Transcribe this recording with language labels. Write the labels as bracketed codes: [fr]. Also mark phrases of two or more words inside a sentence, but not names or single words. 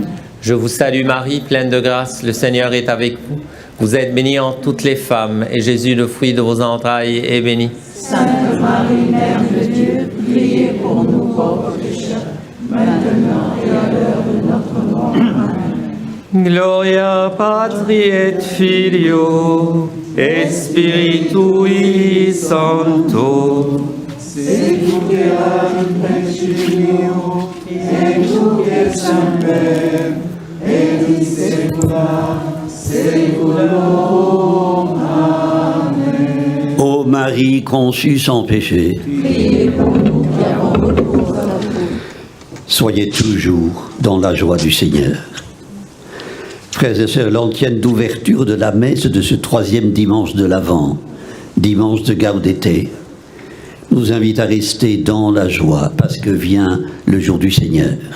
[fr] Je vous salue Marie, pleine de grâce, le Seigneur est avec vous. Vous êtes bénie entre toutes les femmes, et Jésus, le fruit de vos entrailles, est béni. Sainte Marie, Mère de Dieu, priez pour nous pauvres pécheurs, maintenant et à l'heure de notre mort. Amen. [la] Gloria Patri et Filio et Spiritui Sancto. Secuterat in principio et nunc et semper et in saecula saeculorum. Amen. [fr] Ô Marie conçue sans péché, Priez pour nous qui avons recours à vous. soyez toujours dans la joie du Seigneur. Frères et sœurs, l'antienne d'ouverture de la messe de ce 3e dimanche de l'Avent, dimanche de Gaudete, nous invite à rester dans la joie parce que vient le jour du Seigneur.